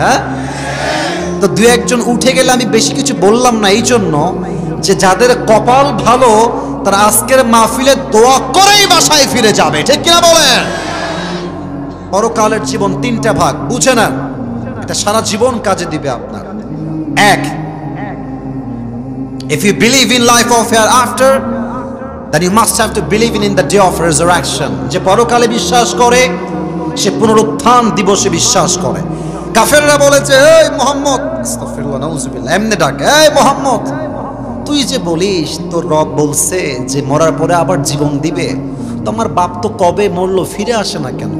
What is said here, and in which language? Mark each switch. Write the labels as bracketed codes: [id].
[bn] হ্যাঁ, তো 2-1 জন উঠে গেলে আমি বেশি কিছু বললাম না, এই জন্য যে যাদের কপাল ভালো তারা আজকের মাহফিলে দোয়া করেই বাসায় ফিরে যাবে। ঠিক কিনা বলেন? পরকালের জীবন 3টা ভাগ, বুঝে নেন, এটা সারা জীবন কাজে দিবে আপনার। [en] 1, if you believe in life of hereafter, then you must have to believe in the day of resurrection. [bn] যে পরকালে বিশ্বাস করে সে পুনরুত্থান দিবসে বিশ্বাস করে। কাফেররা বলে যে এই মুহাম্মদ, আস্তাগফিরুল্লাহ নাউযুবিল্লাহ, এমনি ডাকে, এই মুহাম্মদ তুই যে বলিস তোর রব বলছে যে মরার পরে আবার জীবন দিবে, তোমার বাপ তো কবে মরলো, ফিরে আসে না কেন?